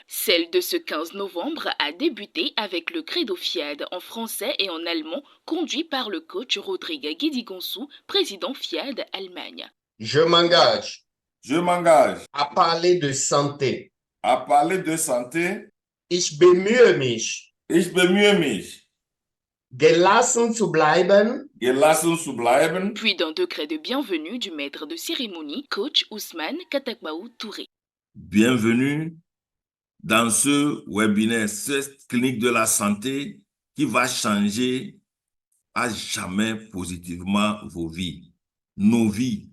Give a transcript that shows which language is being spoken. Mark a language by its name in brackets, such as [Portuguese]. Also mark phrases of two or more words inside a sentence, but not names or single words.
[French] Celle de ce 15 novembre a débuté avec le Credo FIAD en français et en allemand, conduit par le coach Rodrigue Guédigonsou, président FIAD Allemagne. Je m'engage Je m'engage à parler de santé. à parler de santé. [German] Ich bemühe mich, Ich bemühe mich, gelassen zu bleiben, gelassen zu bleiben. [French] Puis d'un degré de bienvenue du maître de cérémonie, coach Ousmane Katakbaou Touré. Bienvenue dans ce webinaire, cette clinique de la santé qui va changer à jamais positivement vos vies, nos vies.